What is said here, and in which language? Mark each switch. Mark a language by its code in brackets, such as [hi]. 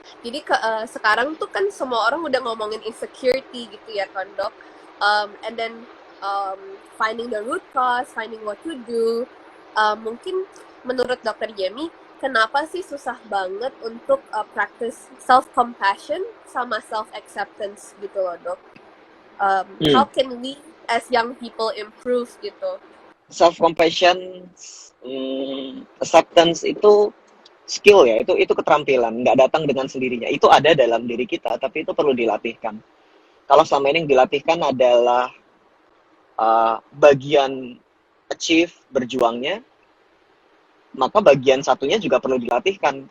[id] Jadi sekarang tuh kan semua orang udah ngomongin insecurity gitu ya kan dok. [en] And then finding the root cause, finding what to do. [id] Mungkin menurut Dr. Jamie, kenapa sih susah banget untuk practice self-compassion sama self-acceptance gitu loh dok? [en] How can we as young people improve gitu? [id] Self-compassion, acceptance itu skill ya, itu keterampilan, nggak datang dengan sendirinya. Itu ada dalam diri kita, tapi itu perlu dilatihkan. Kalau selama ini yang dilatihkan adalah bagian achieve, berjuangnya, maka bagian satunya juga perlu dilatihkan.